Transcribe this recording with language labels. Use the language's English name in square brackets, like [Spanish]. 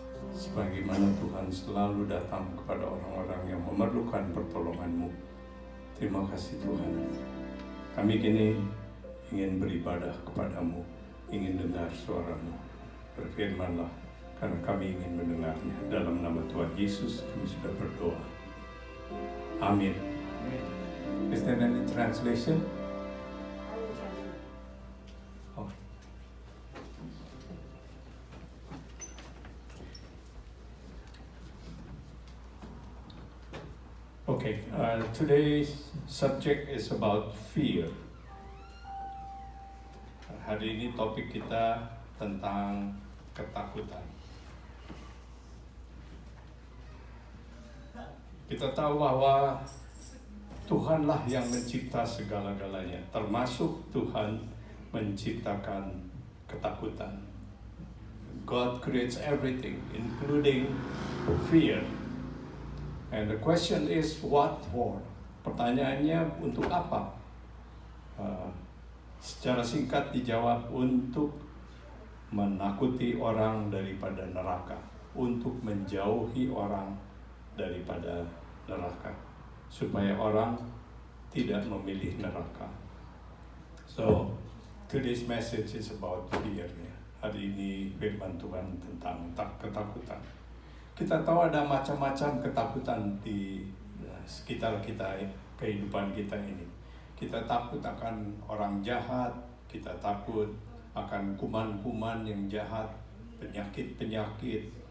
[Indonesian] Sebagaimana Tuhan selalu datang kepada orang-orang yang memerlukan pertolongan-Mu. Terima kasih Tuhan. Kami kini ingin beribadah kepadamu, ingin dengar suara-Mu. Berfirmanlah, karena kami ingin mendengarnya. Dalam nama Tuhan Yesus kami sudah berdoa. Amin. [English] Is there any translation? Oh. Okay, today's subject is about fear. [Indonesian] Hari ini topik kita tentang ketakutan. Kita tahu bahwa Tuhanlah yang mencipta segala-galanya, termasuk Tuhan menciptakan ketakutan. [English] God creates everything, including fear. And the question is, what for? [Indonesian] Pertanyaannya, untuk apa? Secara singkat dijawab, untuk menakuti orang daripada neraka, untuk menjauhi orang daripada neraka, supaya orang tidak memilih neraka. [English] So, today's message is about fear. [Indonesian] Hari ini firman Tuhan tentang ketakutan. Kita tahu ada macam-macam ketakutan di sekitar kita, kehidupan kita ini. Kita takut akan orang jahat, kita takut akan kuman-kuman yang jahat, penyakit-penyakit.